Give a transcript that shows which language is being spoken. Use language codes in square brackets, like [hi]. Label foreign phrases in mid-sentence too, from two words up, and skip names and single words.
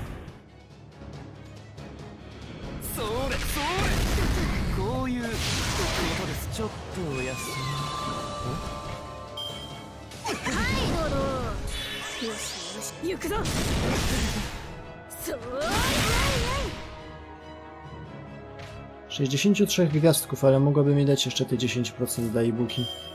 [ja] それそれ、こういうことです。ちょっとお休み。はいどうぞ。よしよし行くぞ。そう。 [pl] 63 gwiazdków, ale mogłaby mi dać jeszcze te 10% dla e-booki.